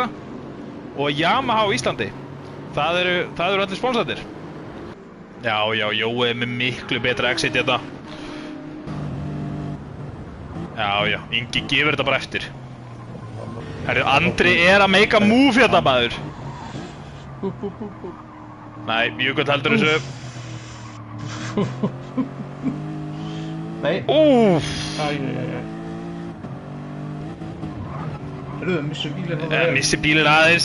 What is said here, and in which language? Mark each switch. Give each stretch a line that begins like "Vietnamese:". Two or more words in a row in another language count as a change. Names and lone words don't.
Icelandic: Og Yamaha á Íslandi, það eru allir sponsornir. Já, Jói er með miklu betra exit í þetta. Já, Ingi gefur þetta bara eftir. Herru, Andri er að
English: make a move
Icelandic: hérna, maður. Nei, Jökull heldur þessu. Nei. Úff. Herru, missi bílinn á það. Missi bílinn aðeins.